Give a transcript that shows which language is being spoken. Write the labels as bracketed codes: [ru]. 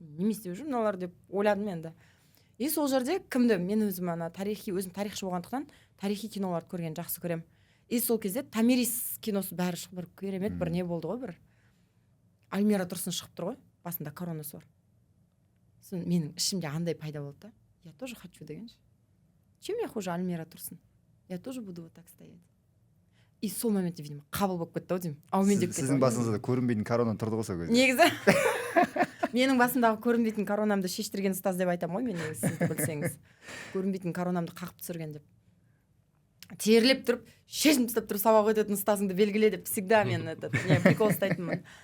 [kk] Не істеп жүр мыналар деп ойладым енді. И сол жерде кімді? Мен өзім өзім тарихшы болғандықтан тарихи киноларды көрген жақсы көрем. И сол кезде Томирис киносы бәрі шығып, бір керемет бір не болды ғой, бір Альмира Тұрсын шығып тұр ғой, басында коронасы бар. Сосын менің ішімде андай пайда болды да. [ru] Я тоже хочу [kk] дегенше. [ru] Чем я хуже Альмира Тұрсын? Я тоже буду вот так стоять. [kk] И сол моментте, видимо, қабыл болып кетті ау деймін. Сіздің басыңызда көрінбейтін корона тұрды ғой сол кезде. Негізі менің басымдағы көрінбейтін коронамды шештірген ұстаз деп айтамын ғой, мен негізі, сіз білсеңіз. Көрінбейтін коронамды қағып түсірген деп. Терлеп тұрып, шешім тастап тұрып сабақ өтетін ұстазыңды белгіле деп всегда мен прикол ұстайтынмын.